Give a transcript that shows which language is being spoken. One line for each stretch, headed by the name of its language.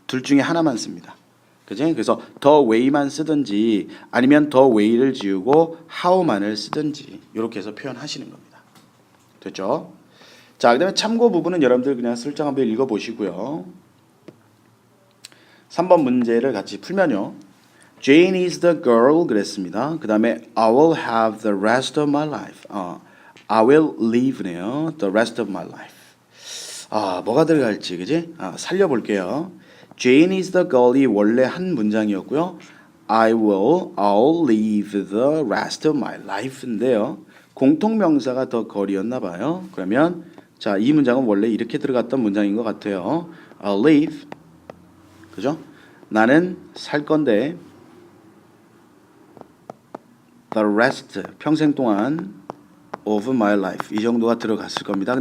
Korean: 둘 중에 하나만 씁니다. 그죠? 그래서 the way만 쓰든지 아니면 the way를 지우고 how만을 쓰든지 이렇게 해서 표현하시는 겁니다. 됐죠? 자, 그다음에 참고 부분은 여러분들 그냥 슬쩍 한번 읽어 보시고요. 3번 문제를 같이 풀면요.
English: Jane is the girl 그랬습니다. 그 다음에 I will have the rest of my life. I will live네요. The rest of my life. 뭐가 들어갈지 그지? 살려볼게요.
Korean: Jane is the girl 이 원래 한 문장이었고요.
English: I'll live the rest of my lif인데요.
Korean: 공통명사가 the girl이었나 봐요. 그러면 자, 이 문장은 원래 이렇게 들어갔던 문장인 것 같아요.
English: I'll live 그죠?
Korean: 나는 살 건데 the rest 평생 동안 of my life 이 정도가 들어갔을 겁니다.